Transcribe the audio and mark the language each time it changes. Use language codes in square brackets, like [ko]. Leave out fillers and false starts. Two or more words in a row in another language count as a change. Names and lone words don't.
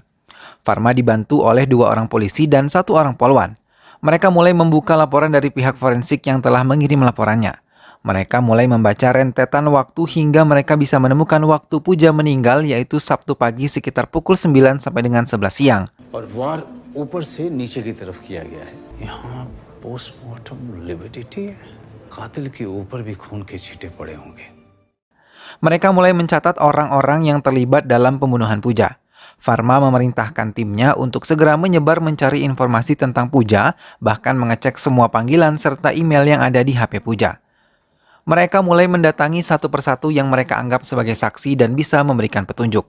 [id] Varma dibantu oleh 2 orang polisi dan 1 orang polwan. Mereka mulai membuka laporan dari pihak forensik yang telah mengirim laporannya. Mereka mulai membaca rentetan waktu hingga mereka bisa menemukan waktu Pooja meninggal, yaitu Sabtu pagi sekitar pukul 9 sampai dengan 11 siang. [hi] और वार ऊपर से नीचे की तरफ किया गया है। यहाँ [en] postmortem lividity [hi] है। कातिल के ऊपर भी खून के छींटे पड़े होंगे। [id] Mereka mulai mencatat orang-orang yang terlibat dalam pembunuhan Pooja. Varma memerintahkan timnya untuk segera menyebar mencari informasi tentang Pooja, bahkan mengecek semua panggilan serta email yang ada di HP Pooja. Mereka mulai mendatangi satu persatu yang mereka anggap sebagai saksi dan bisa memberikan petunjuk.